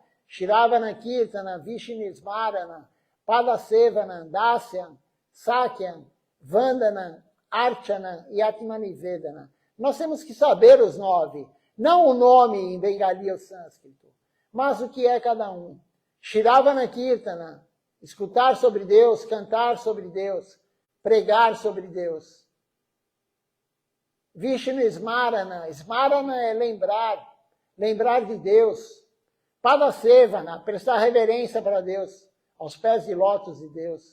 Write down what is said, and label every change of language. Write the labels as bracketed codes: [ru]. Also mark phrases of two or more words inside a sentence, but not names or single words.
[sa] Shravana Kirtana, Vishnismarana, Padasevana, Dasyan, Sakyan, Vandana, Archana e Atmanivedana. [pt] Nós temos que saber os 9, não o nome em bengali ou sânscrito, mas o que é cada um. [sa] Shravana Kirtana, [pt] escutar sobre Deus, cantar sobre Deus, pregar sobre Deus. [sa] Vishnu Smarana, [pt] Smarana é lembrar de Deus. Padasevana, prestar reverência para Deus, aos pés de lótus de Deus.